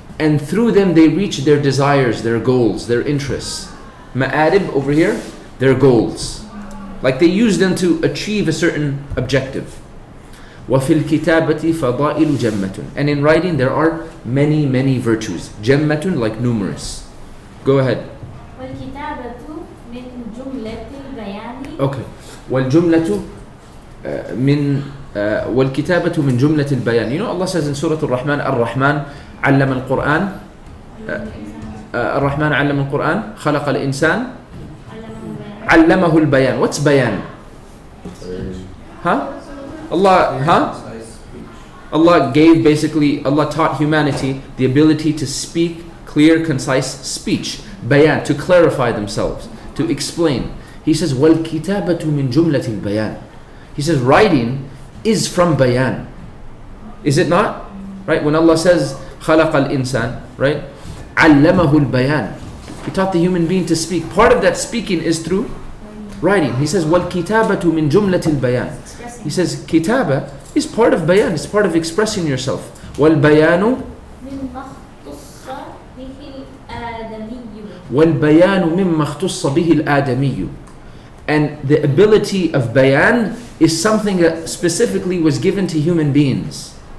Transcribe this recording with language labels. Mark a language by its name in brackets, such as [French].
[English] And through them they reach their desires, their goals, their interests. Ma'arib over here, their goals. Like they use them to achieve a certain objective. [Arabic] وَفِي الْكِتَابَةِ فَضَائِلُ جَمَّةٌ. [English] And in writing there are many, many virtues. جَمَّةٌ, like numerous. Go ahead. [Arabic] والكتابة من جملة البيان. [English] Okay. [Arabic] والجملة من والكتابة من جملة البيان. [English] You know Allah says in Surah Al-Rahman, Ar-Rahman [Arabic] علم القرآن. الرحمن علم القرآن خلق الإنسان علمه البيان. [English] What's bayan? Allah gave, basically, Allah taught humanity the ability to speak clear, concise speech. Bayan, to clarify themselves, to explain. He says, [Arabic] وَالْكِتَابَةُ مِنْ جُمْلَةِ الْبَيَانِ. [English] He says, writing is from bayan. Is it not? Right? When Allah says, [Arabic] خَلَقَ الْإِنسان, [English] right? [Arabic] عَلَّمَهُ الْبَيَانِ. [English] He taught the human being to speak. Part of that speaking is through writing. He says, [Arabic] وَالْكِتَابَةُ مِنْ جُمْلَةِ الْبَيَانِ. [English] He says, kitaba is part of bayan, it's part of expressing yourself. [Arabic] وَالْبَيَانُ مِمَّا اخْتُصَّ بِهِ الْآدَمِيُّ. [English] And the ability of bayan is something that specifically was given to human beings.